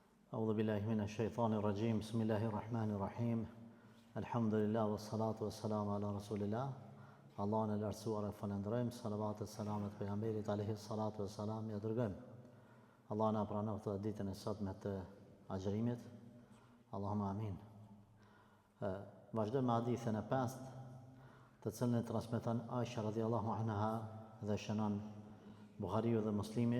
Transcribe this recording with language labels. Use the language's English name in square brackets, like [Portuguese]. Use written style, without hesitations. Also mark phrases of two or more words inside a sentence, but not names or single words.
[Arabic] أعوذ بالله من الشيطان الرجيم بسم الله الرحمن الرحيم الحمد لله والصلاة والسلام على رسول الله الله [Albanian] në lartësuar e falënderojmë, salavat e selamet pejgamberit [Arabic] عليه الصلاة والسلام [Albanian] ja dërgojmë. Allah na pranon këtë ditën e sotme të agjërimit. [Arabic] اللهم آمين. [Albanian] Vazhdojmë me hadithin e 5, të cilën e transmeton Aisha [Arabic] رضي الله عنها [Albanian] dhe shënon Buhariu dhe Muslimi.